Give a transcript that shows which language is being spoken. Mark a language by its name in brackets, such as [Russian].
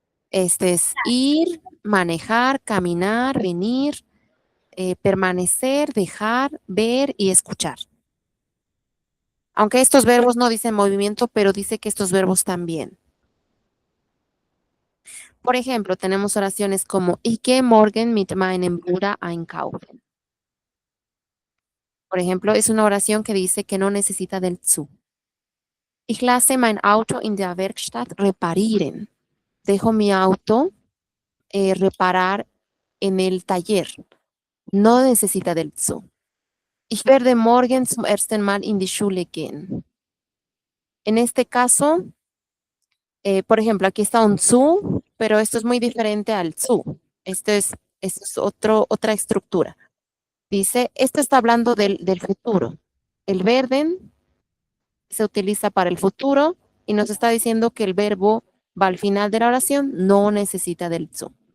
[Spanish] Este es ir, manejar, caminar, venir, permanecer, dejar, ver y escuchar. Aunque estos verbos no dicen movimiento, pero dice que estos verbos también. Por ejemplo, tenemos oraciones como [German] Ich gehe morgen mit meinem Bruder einkaufen. [Spanish] Por ejemplo, es una oración que dice que no necesita del zu. [German] Ich lasse mein Auto in der Werkstatt reparieren. [Spanish] Dejo mi auto reparar en el taller. No necesita del zu. [German] Ich werde morgen zum ersten Mal in die Schule gehen. [Spanish] En este caso, por ejemplo, aquí está un zu, pero esto es muy diferente al zu. Esto es otra estructura. Dice, esto está hablando del futuro. El werden se utiliza para el futuro y nos está diciendo que el verbo va al final de la oración, no necesita del zu.